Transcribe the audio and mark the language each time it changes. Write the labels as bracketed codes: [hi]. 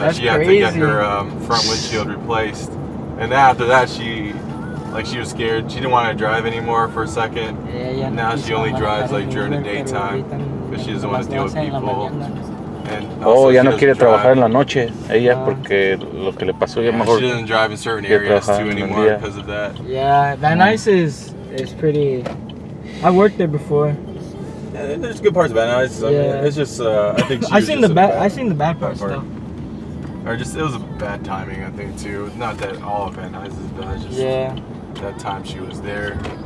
[en] She had to get her front windshield replaced, and after that she was scared. She didn't want to drive anymore for a second. Now she only drives like during the daytime because she doesn't want to deal with people. [es] Ya no quiere trabajar en la noche ella porque lo que le pasó ya mejor. [en] She doesn't drive in certain areas too anymore because of that. Yeah, Van Nuys is pretty. I worked there before. Yeah, there's good parts of Van Nuys. I mean, it's just I think I seen the bad parts though. Or just, it was a bad timing, I think, too. Not that all of Van Nuys is bad, just that time she was there.